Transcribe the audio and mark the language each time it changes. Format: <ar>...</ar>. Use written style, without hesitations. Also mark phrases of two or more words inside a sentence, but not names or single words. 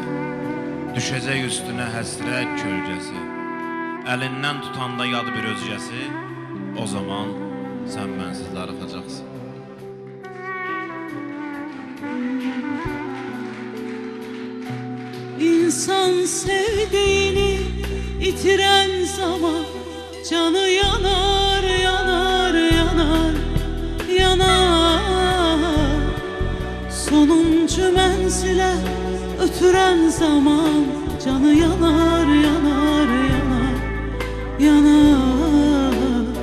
<az>Düşəcək üstünə həsrət kölgəsi. Əlindən tutanda yad bir özgəsi. O zaman sən mənsiz darıxacaqsan.</az> <tr>İnsan sevdiğini itiren zaman canı yanar, yanar, yanar, yanar. Sonuncu menzile ötüren zaman canı yanar, yanar, yanar, yanar.</tr>